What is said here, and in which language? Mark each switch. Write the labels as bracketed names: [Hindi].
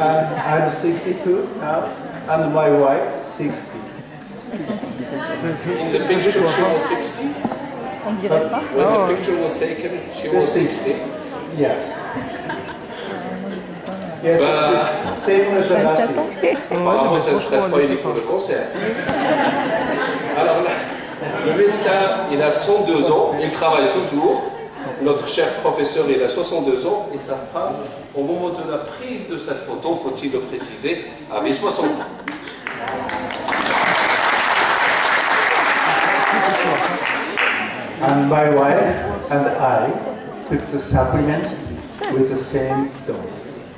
[English] And I'm 62 now, and my wife 60. In the picture, she was 60. When the picture was taken, she was 60. Yes. Yes, it's same as the last year. [French] Apparemment, ça ne traite pas uniquement le cancer. Alors là, le médecin, il a 102 ans, il travaille toujours. Notre cher professeur, il a 62 ans. Et sa femme, au moment de la prise de cette photo, faut-il le préciser, avait 60 ans. [English] And my wife and I took the supplements with the same dose.